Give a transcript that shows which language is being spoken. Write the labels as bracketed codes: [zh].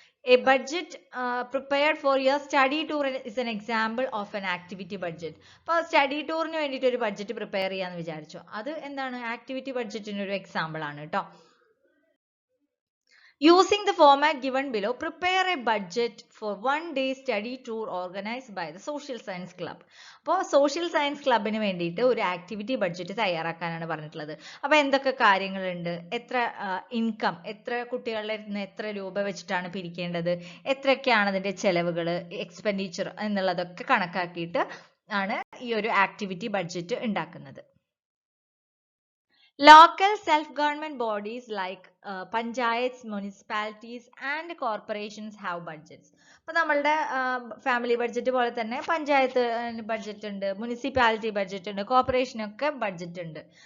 [en] A budget prepared for your study tour is an example of an activity budget. [ml] അപ്പോൾ study ടൂറിന് വേണ്ടിയിട്ട് ഒരു budget prepare ചെയ്യാന്ന് വിചാരിച്ചു, അത് എന്താണ്? ആക്ടിവിറ്റി ബഡ്ജറ്റിന് ഒരു എക്സാമ്പിൾ ആണ് കേട്ടോ. [en] Using the format given below, prepare a budget for one-day study tour organized by the Social Science Club. [ml] അപ്പോൾ സോഷ്യൽ സയൻസ് ക്ലബിന് വേണ്ടിയിട്ട് ഒരു ആക്ടിവിറ്റി ബഡ്ജറ്റ് തയ്യാറാക്കാനാണ് പറഞ്ഞിട്ടുള്ളത്. അപ്പോൾ എന്തൊക്കെ കാര്യങ്ങളുണ്ട്, എത്ര ഇൻകം, എത്ര കുട്ടികളുടെ നിന്ന് എത്ര രൂപ വെച്ചിട്ടാണ് പിരിക്കേണ്ടത്, എത്രയൊക്കെയാണ് അതിൻ്റെ ചെലവുകൾ, എക്സ്പെൻഡിച്ചർ എന്നുള്ളതൊക്കെ കണക്കാക്കിയിട്ട് ആണ് ഈ ഒരു ആക്ടിവിറ്റി ബഡ്ജറ്റ് ഉണ്ടാക്കുന്നത്. [en] Local self-government bodies like panchayats, municipalities and corporations have budgets. [ml] അപ്പോൾ നമ്മളുടെ ഫാമിലി ബഡ്ജറ്റ് പോലെ തന്നെ പഞ്ചായത്ത് ബഡ്ജറ്റ് ഉണ്ട്, മുനിസിപ്പാലിറ്റി ബഡ്ജറ്റ് ഉണ്ട്, കോർപ്പറേഷനൊക്കെ ബഡ്ജറ്റ് ഉണ്ട്.